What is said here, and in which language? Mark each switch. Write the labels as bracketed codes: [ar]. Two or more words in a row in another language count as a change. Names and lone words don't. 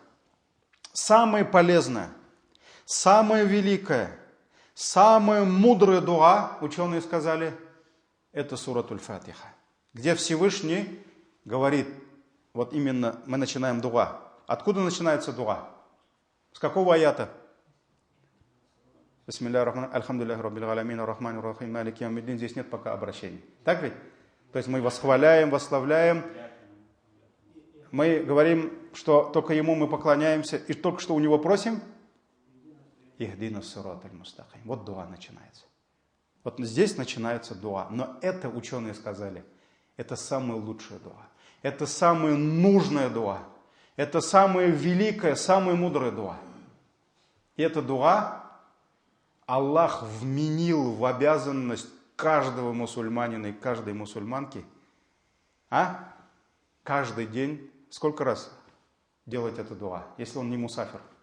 [ru] Самое полезное, самое великое, самое мудрое дуа, ученые сказали, это [ar] سورة الفاتحة. [ru] Где Всевышний говорит, вот именно мы начинаем дуа. Откуда начинается дуа? С какого аята? [ar] الحمد لله رب العالمين الرحمن الرحيم مالك يوم الدين. [ru] Здесь нет пока обращений. Так ведь? То есть мы восхваляем, восславляем. Мы говорим, что только Ему мы поклоняемся, и только что у Него просим. [ar] اهدنا الصراط المستقيم. [ru] Вот дуа начинается. Вот здесь начинается дуа. Но это, ученые сказали, это самое лучшее дуа. Это самое нужное дуа. Это самое великое, самое мудрое дуа. И это дуа Аллах вменил в обязанность каждого мусульманина и каждой мусульманки, каждый день, сколько раз делать это дуа, если он не мусафир?